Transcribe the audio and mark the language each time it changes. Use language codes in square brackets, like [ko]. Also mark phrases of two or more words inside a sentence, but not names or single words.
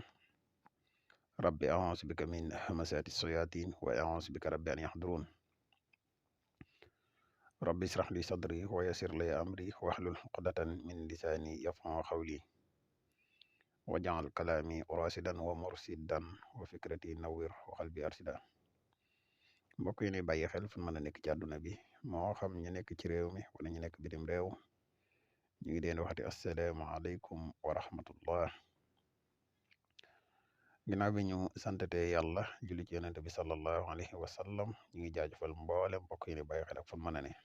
[ar] رب أعوذ بك من همزات الشياطين وأعوذ بك رب أن يحضرون. رب اشرح لي صدري ويسر لي أمري واحلل عقدة من لساني يفقهوا قولي واجعل كلامي راشدا ومرشدا وفكرتي نوّر وقلبي أرشدا. [wo] mbokk yi ni bàyyi xel fu mën a nekk ci àdduna bi moo xam ñu nekk ci réew mi wala ñu nekk bitim réew ñu ngi leen waxati [ar] السلام عليكم ورحمة الله. [wo] ginnaaw bi ñu santate yàlla julli ci yonente bi [ar] صلى الله عليه وسلم [wo] ñu ngi jaajëfal mboolem mbokk yi ni bàyyi xel ak fu mën a ne.